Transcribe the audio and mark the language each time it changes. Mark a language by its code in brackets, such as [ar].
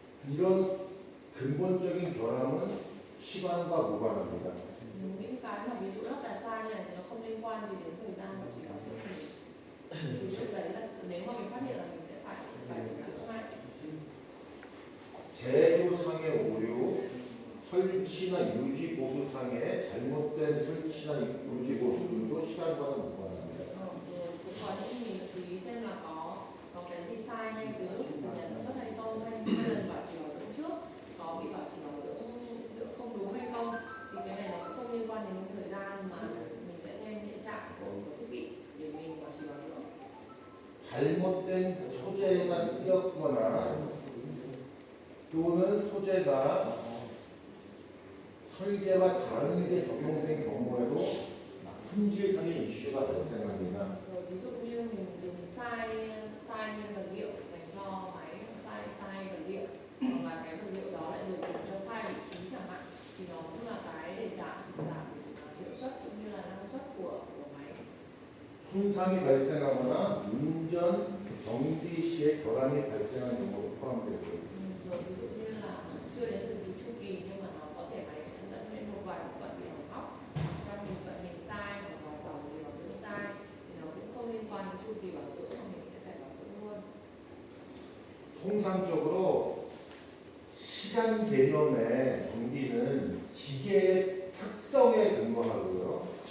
[ko] 이런 근본적인 결함은 시간과 무관합니다. [vi] Những cái mà ví dụ lắp đặt sai này thì nó không liên quan gì đến thời gian mà chỉ bảo dưỡng mình. Ví dụ đấy là nếu mà mình phát hiện là mình sẽ phải sửa chữa ngay. [ko] 제조상의 오류, 설치나 유지 보수상의 잘못된 설치나 유지 보수들도 시간과는 무관합니다. [vi] Cũng có những mình chú ý xem là có cái gì sai hay từ lúc nhận xuất hay không, hay lần bảo trì bảo dưỡng trước có bị bảo trì bảo dưỡng không đúng hay không, thì cái này nó cũng không liên quan đến thời gian mà mình sẽ xem hiện trạng của thiết bị để mình bảo trì bảo dưỡng. [ko] 잘못된 소재가 쓰였거나 또는 소재가 설계와 다르게 적용된 경우에도 품질상의 이슈가 발생합니다. [vi] Rồi ví dụ như mình dùng sai nguyên vật liệu dành cho máy, sai vật liệu, hoặc là cái vật liệu đó lại được dùng cho sai vị trí chẳng hạn, thì nó cũng là cái để giảm hiệu suất cũng như là năng suất của máy. [ko] 손상이 발생하거나 운전, 정비 시에 결함이 발생한 경우도 포함되고요. [vi] Rồi ví dụ như là chưa đến thời kỳ chu kỳ nhưng mà nó có thể máy sẽ dẫn đến một vài bộ phận bị hỏng hóc, trong mình vận hành sai hoặc là bảo dưỡng sai thì nó cũng không liên quan đến chu kỳ bảo dưỡng mà mình sẽ phải bảo dưỡng luôn. [ko] 통상적으로 시간 개념의 정비는 기계의 특성에 근거하고요.